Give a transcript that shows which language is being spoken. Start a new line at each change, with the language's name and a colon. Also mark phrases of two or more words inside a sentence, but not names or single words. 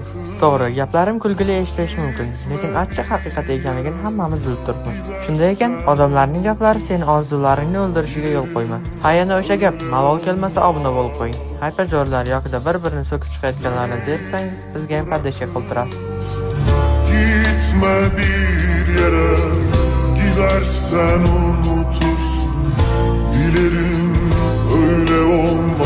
Uzbek: To'g'ri, gaplarim kulgili eshitilishi mumkin, lekin achchiq haqiqat ekanligini hammamiz bilib turibmiz. Shunday ekan, odamlarning gaplari seni orzularingni o'ldirishiga yo'l qo'yma. Ha, yana o'sha gap, malol kelmasa obuna bo'lib qo'ying. Haypajorlar yokida bir-birini so'kib chiqayotganlarni zeriksangiz, bizga ham poddeşka qilib turasiz.
Turkish: Gitme bir yere, gidersen unutursun. Dilerim öyle olmaz.